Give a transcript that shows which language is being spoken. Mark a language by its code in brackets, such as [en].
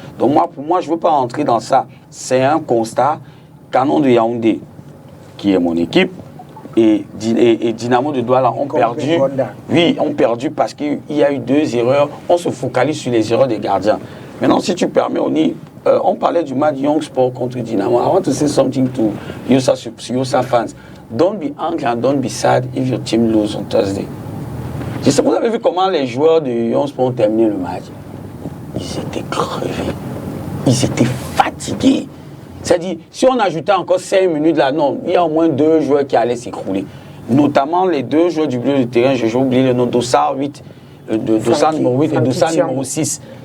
[fr] Donc pour moi, je ne veux pas rentrer dans ça. C'est un constat. Canon de Yaoundé, qui est mon équipe, et Dinamo de Douala ont perdu. Oui, ont perdu parce qu'il y a eu 2 erreurs. On se focalise sur les erreurs des gardiens. Maintenant, si tu permets, ONI, on parlait du match Young Sport contre Dinamo. [en] I want to say something to Yosa fans. Don't be angry and don't be sad if your team loses on Thursday. [fr] Vous avez vu comment les joueurs de Young Sport ont terminé le match? Ils étaient crevés. Ils étaient fatigués. C'est-à-dire, si on ajoutait encore 5 minutes là, non, il y a au moins 2 joueurs qui allaient s'écrouler. Notamment les 2 joueurs du milieu de terrain, j'ai oublié le nom, Dossard 8, Dossard numéro 8 et Dossard numéro 6.